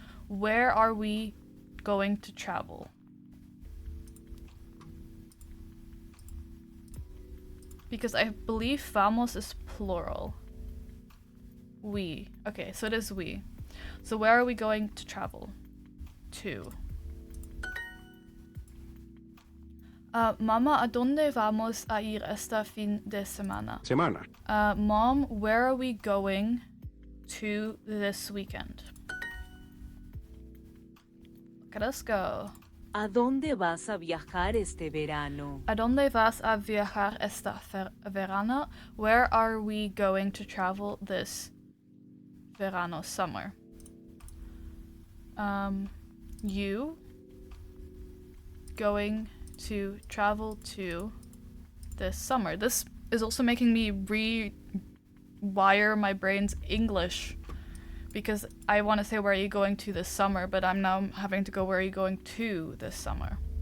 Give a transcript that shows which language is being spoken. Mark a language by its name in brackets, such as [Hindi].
[English] Where are we going to travel? Because I believe vamos is plural. We. Okay, so it is we. So where are we going to travel? To. [Spanish] Mama, ¿a dónde vamos a ir esta fin de semana? Semana. [English] Mom, where are we going to this weekend? Look at us go. [Spanish] ¿A dónde vas a viajar este verano? ¿A dónde vas a viajar esta verano? [English] Where are we going to travel this verano, summer? You going to travel to this summer. This is also making me rewire my brain's English because I want to say where are you going to this summer, but I'm now having to go where are you going to this summer.